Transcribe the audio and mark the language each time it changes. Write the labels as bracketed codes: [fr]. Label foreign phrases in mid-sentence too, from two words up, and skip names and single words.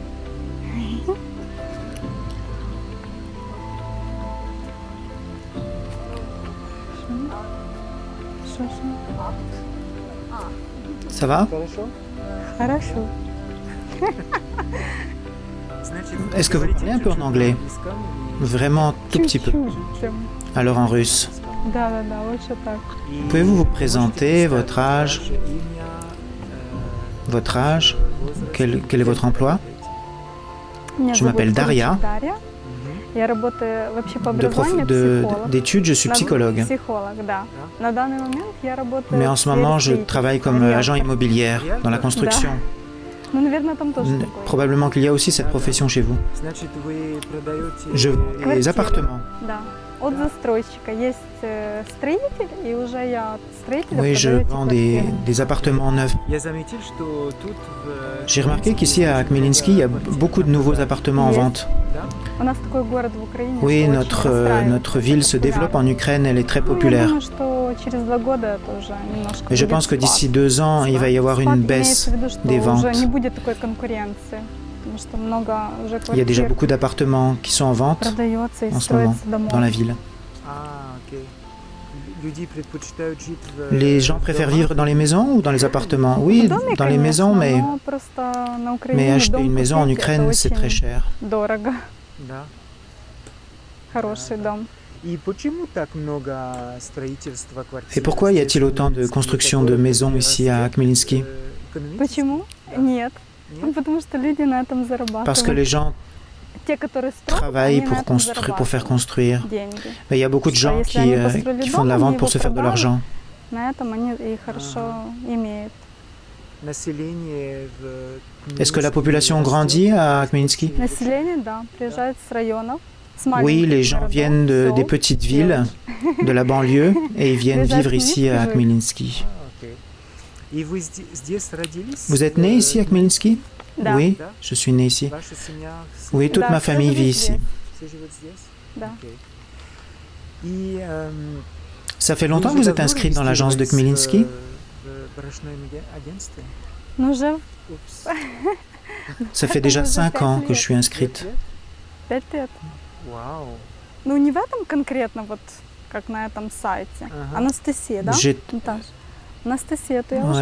[fr] Ça va? [ru] Хорошо. [fr] Est-ce que vous parlez un peu en anglais? Vraiment tout petit peu. [ru] Чуть-чуть прям. [fr] Alors en russe. [ru] Да, лучше так. [fr] Pouvez-vous vous présenter, votre âge? Votre âge? Quel est votre emploi? [ru] Меня [fr] Je [ru] зовут [fr] m'appelle Daria. [ru] Дарья. Я работаю вообще по образованию психолог. [fr] D'études, je suis psychologue. [ru] Психолог, да. На данный момент я работаю [fr] Mais en [ru] в [fr] ce [ru] сфере [fr] moment, je [ru] строительства, [fr] travaille comme [ru] риэлтор. [fr] agent immobilière dans la construction. [ru] Ну, наверное, там тоже такое. [fr] Probablement qu'il y a aussi cette profession chez vous. Je vends des [ru] Квартиры. [fr] appartements. [ru] Да. От застройщика. Есть строитель, и уже я от строителя [fr] Oui, je [ru] продаю эти [fr] vends [ru] квартиры. [fr] des appartements neufs. J'ai remarqué qu'ici à Khmelnytsky, il y a beaucoup de nouveaux appartements en vente. [ru] У нас такой город в Украине. [fr] Oui, [ru] что очень расстраивает. [fr] notre ville se développe en Ukraine, elle est très [ru] Ну, я [fr] populaire. [ru] думаю, что через 2 года это уже немножко [fr] Et je [ru] будет [fr] pense que [ru] спад. [fr] d'ici 2 ans, il va y avoir [ru] Спад [fr] une [ru] имеется [fr] baisse [ru] в виду, что [fr] des [ru] уже [fr] ventes. [ru] не будет такой конкуренции, потому что много уже [fr] Il y a déjà [ru] квартир [fr] beaucoup d'appartements qui sont en vente [ru] продается и [fr] en ce moment [ru] строится домов. [fr] dans la ville. Les gens préfèrent vivre dans les maisons ou dans les appartements? Oui, [ru] В доме, [fr] dans les [ru] конечно, [fr] maisons, mais [ru] но просто на Украине [fr] acheter [ru] дом [fr] une maison en [ru] купить это [fr] Ukraine, c'est très [ru] очень [fr] cher. [ru] дорого. Хороший дом. [fr] Et pourquoi y a-t-il autant de construction de maisons ici à Khmelnytsky? [ru] Почему? Нет. Ну, потому что люди на этом зарабатывают. [fr] Parce que les gens [ru] Те, которые строят, [fr] travaillent [ru] они на этом [fr] pour faire construire. [ru] деньги. [fr] Mais il y a beaucoup de gens [ru] Если они построили [fr] qui font de la [ru] дом, [fr] vente [ru] они [fr] pour [ru] его [fr] se faire de [ru] продали, [fr] l'argent. [ru] На этом они и хорошо имеют. [fr] Est-ce que la population grandit à Khmelnytsky? [ru] Население, да, приезжает с районов, с [fr] Oui, [ru] маленьких [fr] les gens [ru] городов, [fr] viennent des [ru] сел. [fr] petites villes, de la banlieue, et ils viennent vivre ici à Khmelnytsky. Vous êtes né ici à Khmelnytsky? [ru] Да, [fr] Oui, je suis né ici. Oui, toute [ru] Да, [fr] ma [ru] все [fr] famille [ru] живут [fr] vit ici. [ru] здесь. Да. [fr] Ça fait longtemps que vous êtes inscrite dans l'agence de Khmelnytsky? [ru] Ну, уже [fr] Ça fait déjà [ru] Уже [fr] 5 ans [ru] пять [fr] que [ru] лет. [fr] je suis inscrite. [ru] 5 лет. Ну, не в этом конкретно, вот как на этом сайте. Анастасия, да? [fr] J'ai- [ru] Наташа? Анастасия, то я уже